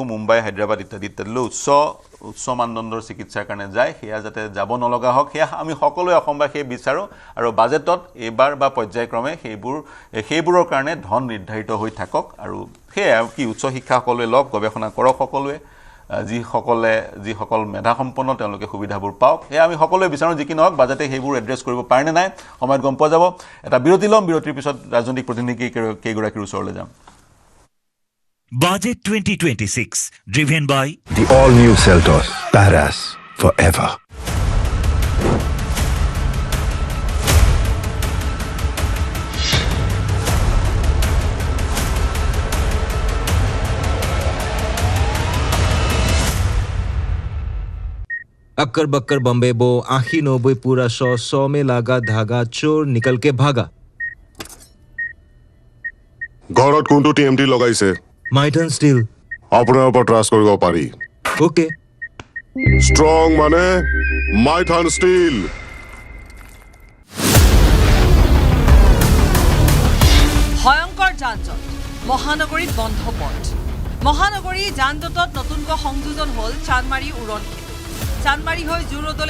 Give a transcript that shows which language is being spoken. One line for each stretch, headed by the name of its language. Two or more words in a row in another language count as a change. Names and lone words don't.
Assamese: মুম্বাই হায়দৰাবাদ ইত্যাদি উচ্চ মানদণ্ডৰ চিকিৎসাৰ কাৰণে যায় সেয়া যাতে যাব নলগা হওক সেয়া আমি সকলোৱে অসমবাসীয়ে বিচাৰোঁ আৰু বাজেটত এইবাৰ বা পৰ্যায়ক্ৰমে সেইবোৰৰ কাৰণে ধন নিৰ্ধাৰিত হৈ থাকক আৰু সেয়া কি উচ্চ শিক্ষা সকলোৱে লওক গৱেষণা কৰক সকলোৱে যিসকল মেধাসম্পন্ন তেওঁলোকে সুবিধাবোৰ পাওক সেয়া আমি সকলোৱে বিচাৰোঁ যি কি নহওক বাজেটে সেইবোৰ এড্ৰেছ কৰিব পাৰে নে নাই সময়ত গম পোৱা যাব এটা বিৰতি ল'ম বিৰতিৰ পিছত ৰাজনৈতিক প্ৰতিনিধি কেইগৰাকীৰ ওচৰলৈ যাম
English: Budget 2026 driven by the all-new Seltos, Paras forever.
Hindi: अक्कर बक्कर बम्बे बो 80-90 पूरा 100 में लागा धागा चोर निकल के भागा
Assamese: ঘৰত কোনটো টিএমটি লগাইছে माइटन स्टील আপোনাৰ ওপৰত ট্ৰাষ্ট কৰিব পাৰি ओके ষ্ট্ৰং মানে মাইথান ষ্টীল ভয়ংকৰ যানজঁট মহানগৰীত বন্ধ পথ মহানগৰী যানজঁটত নতুনকৈ সংযোজন হ'ল চানমাৰী উৰণ চানমাৰী হৈ জুৰোডলৈ